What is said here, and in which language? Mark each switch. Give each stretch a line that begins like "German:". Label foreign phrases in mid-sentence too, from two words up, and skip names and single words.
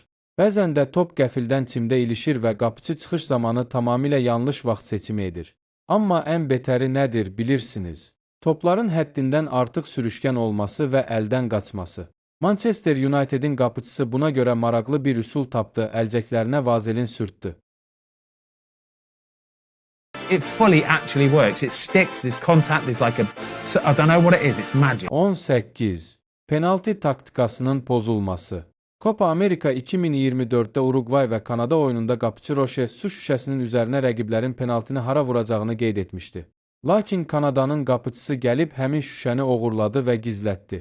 Azerbaijani: Bəzən də top qəfildən çimdə ilişir və qapıçı çıxış zamanı tamamilə yanlış vaxt seçimi edir. Amma ən betəri nədir bilirsiniz? Topların həddindən artıq sürüşkən olması və əldən qaçması. Manchester United'in qapıçısı buna görə maraqlı bir üsul tapdı, əlcəklərinə vazelin sürtdü.
English: It fully actually works. It sticks. There's contact. There's like a, I don't know what it is. It's magic.
Azerbaijani: 18. Penalti taktikasının pozulması. Copa America 2024'də Uruguay və Kanada oyununda qapıçı Roche su şüşəsinin üzərinə rəqiblərin penaltini hara vuracağını qeyd etmişdi. Lakin Kanadanın qapıçısı gəlib həmin şüşəni oğurladı və gizlətdi.